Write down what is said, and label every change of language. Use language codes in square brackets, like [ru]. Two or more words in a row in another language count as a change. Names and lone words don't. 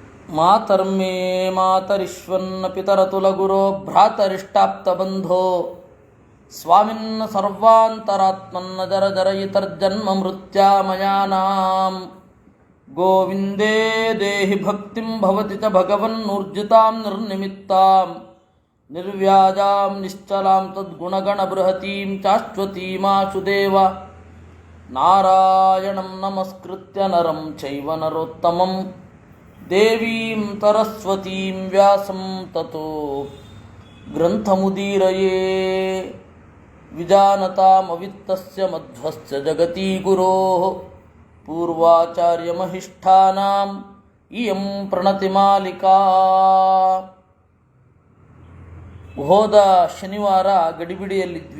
[sa] ಮಾತರ್ಮೇ ಮಾತರಿಶ್ವನ್ನ ಪಿತರತುಲಗುರೋ ಭ್ರಾತರಿಷ್ಟಾಪ್ತಬಂಧೋ ಸ್ವಾಮಿನ್ನ ಸರ್ವಾಂತರಾತ್ಮನ್ನ ಜರ ಜರಯಿತರ್ಜನ್ಮ ಮೃತ್ಯಾಮಯಾನಾಂ ಗೋವಿಂದೇ ದೇಹಿ ಭಕ್ತಿಂ ಭವತಿ ಚ ಭಗವನ್ನೂರ್ಜಿತಾಂ ನಿರ್ನಿಮಿತ್ತಾಂ ನಿರ್ವ್ಯಾಜಾಂ ನಿಶ್ಚಲಾಂ ತದ್ಗುಣಗಣಬೃಹತೀಂ ಚಾಶ್ವತೀಮಾಶುದೇವ ನಾರಾಯಣಂ ನಮಸ್ಕೃತ್ಯ ನರಂ ಚೈವ ನರೋತ್ತಮಂ ದೇವೀಂ ಸರಸ್ವತೀಂ ವ್ಯಾಸಂ ತತೋ ಗ್ರಂಥಮುದೀರಯೇ ವಿಜಾನತಾಮವಿತ್ತಸ್ಯ ಮಧ್ವಸ್ಯ ಜಗತಿ ಗುರೋಃ ಪೂರ್ವಾಚಾರ್ಯಮಹಿಷ್ಠಾನಾಂ ಇಯಂ ಪ್ರಣತಿಮಾಲಿಕಾ. [kn] ಹೋದ ಶನಿವಾರ ಗಡಿಬಿಡಿಯಲ್ಲಿದ್ವಿ.